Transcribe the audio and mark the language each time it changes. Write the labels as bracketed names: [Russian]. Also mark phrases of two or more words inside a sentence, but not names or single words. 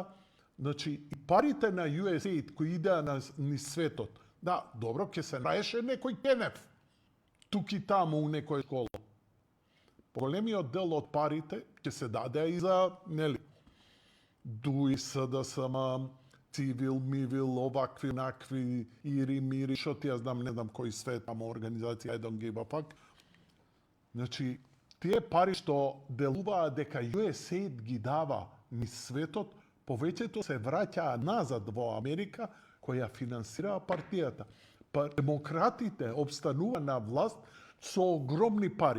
[Macedonian] Значи, и парите на USAID кои идеа низ светот, да, добро, ќе се наеше некој кенеф, тук и таму у некој школа. Големиот дел од парите ќе се даде и за, нели, ДУИ, СДСМ, Цивил, Мивил, овакви, накви, Ири, Мири, шо ти ја знам, не знам кој свет, ама организација, [English] I don't give a fuck. [Macedonian] Значи, тие пари што делуваат дека USAID ги дава низ светот, повеќето се враќаа назад во Америка, која финансираа партијата. Па демократите обстанува на власт со огромни пари.